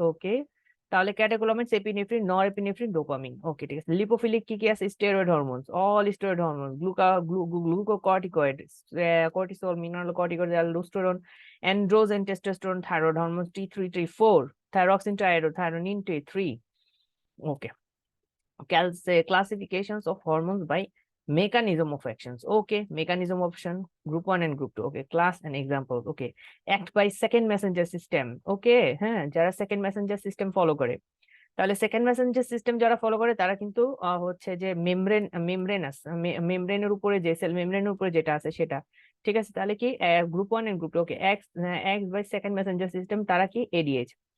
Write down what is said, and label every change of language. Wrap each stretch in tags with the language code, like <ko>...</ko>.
<bn>ওকে, তাহলে ক্যাটেকোলামাইন্স, epinephrine, norepinephrine, dopamine. ওকে, ঠিক আছে। লিপোফিলিক কি কি আছে?</bn> <en>Steroid hormones, all steroid hormone, glucocorticoid, cortisol, mineralocorticoid, aldosterone, androgen, testosterone, thyroid hormone T3, T4, thyroxine, thyronine, T3। Okay, classifications of hormones by mechanism of actions. Okay, mechanism of action, group 1 and group 2. Okay, class and examples. Okay, act by second messenger system.</en> <bn>Okay, হ্যাঁ, যারা second Messenger system follow করে, তাহলে second Messenger system যারা follow করে তারা কিন্তু হচ্ছে যে মেমব্রেনের উপরে, যে সেল মেমব্রেনের উপরে যেটা আছে সেটা, ঠিক আছে। তাহলে কি group 1 and group 2। Okay,</bn> <en>act by second messenger system,</en> <bn>তারা কি এডিএইচ।</bn>